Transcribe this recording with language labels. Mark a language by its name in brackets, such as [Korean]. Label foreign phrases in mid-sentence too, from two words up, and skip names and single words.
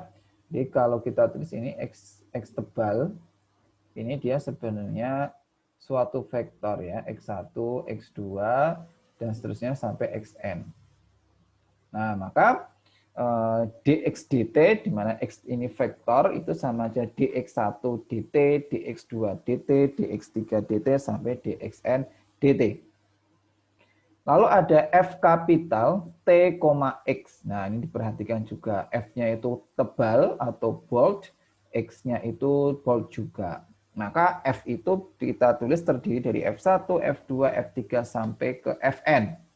[Indonesian] Jadi kalau kita tulis ini x tebal, ini dia sebenarnya suatu vektor ya, x1, x2, dan seterusnya sampai xn. Nah, maka dx dt, di mana x ini vektor, itu sama aja dx1 dt, dx2 dt, dx3 dt, sampai dxn dt. Lalu ada f kapital t, x. Nah, ini diperhatikan juga. F-nya itu tebal atau bold, x-nya itu bold juga. Maka F itu kita tulis terdiri dari F1, F2, F3 sampai ke Fn.